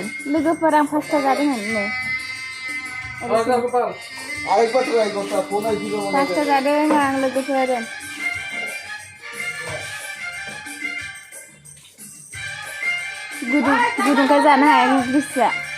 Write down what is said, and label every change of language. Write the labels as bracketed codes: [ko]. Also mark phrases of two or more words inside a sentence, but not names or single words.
[trp] लोगोफोरा pasta जादोंमोन नै. [bn] আরেকবার ট্রাই করতে ফোন আইছিল মনে [trp] Pasta जादों आं लोगोफोरजों. गुदुंखाय जानो हाया ग्रिसआ.